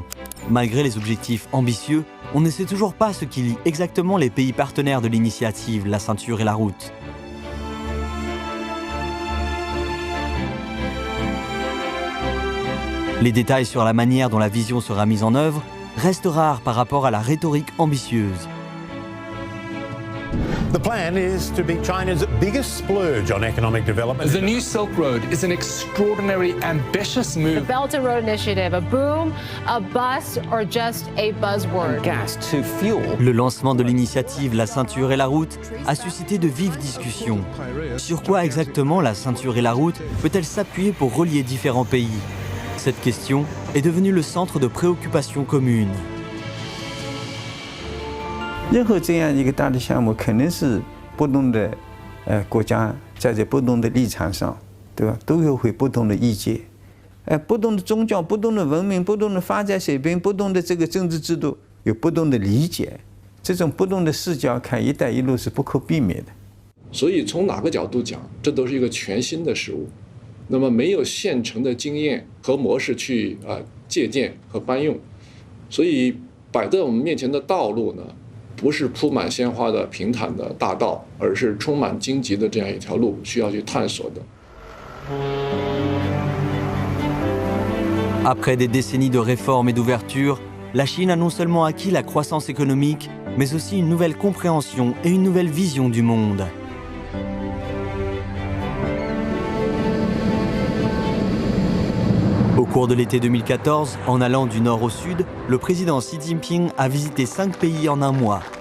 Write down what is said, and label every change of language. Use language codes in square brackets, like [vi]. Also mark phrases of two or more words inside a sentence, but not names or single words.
[fr] Malgré les objectifs ambitieux, on ne sait toujours pas ce qui lie exactement les pays partenaires de l'initiative La Ceinture et la Route. Les détails sur la manière dont la vision sera mise en œuvre restent rares par rapport à la rhétorique ambitieuse. [en] The plan is to be China's biggest splurge on economic development. The new Silk Road is an extraordinary, ambitious move. The Belt and Road Initiative, a boom, a bust, or just a buzzword? Gas to fuel. [fr] Le lancement de l'initiative La Ceinture et la Route a suscité de vives discussions. Sur quoi exactement la Ceinture et la Route peut-elle s'appuyer pour relier différents pays ? Cette question est devenue le centre de préoccupation commune. [zh] 任何这样一个大的项目，肯定是不同的国家在这不同的立场上，对吧？都有会不同的意见，不同的宗教、不同的文明、不同的发展水平、不同的这个政治制度，有不同的理解。这种不同的视角看“一带一路”是不可避免的。所以从哪个角度讲，这都是一个全新的事物。那么没有现成的经验和模式去借鉴和搬用，所以摆在我们面前的道路呢？不是铺满鲜花的平坦的大道，而是充满荆棘的这样一条路，需要去探索的。 [fr] Après des décennies de réformes et d'ouverture, la Chine a non seulement acquis la croissance économique, mais aussi une nouvelle compréhension et une nouvelle vision du monde. Au cours de l'été 2014, en allant du nord au sud, le président Xi Jinping a visité 5 pays en un mois.